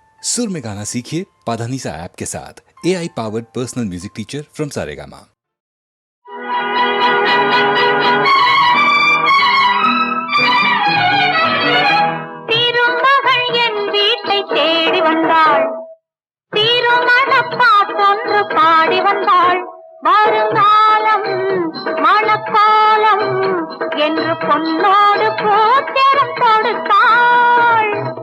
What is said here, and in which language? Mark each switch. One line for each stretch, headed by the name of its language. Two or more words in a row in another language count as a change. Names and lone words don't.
Hindi: सुर में गाना सीखिए पाधानीसा ऐप के साथ।
English: AI powered personal music teacher from Saregama.
Tamil: திருமகள் என் வீட்டை தேடி வந்தாள், திருமண பாட்டொன்று பாடி வந்தாள். வருங்காலம் மணக்காலம் என்று பொன்னோடு போத்திரம் கொடுத்தாள்.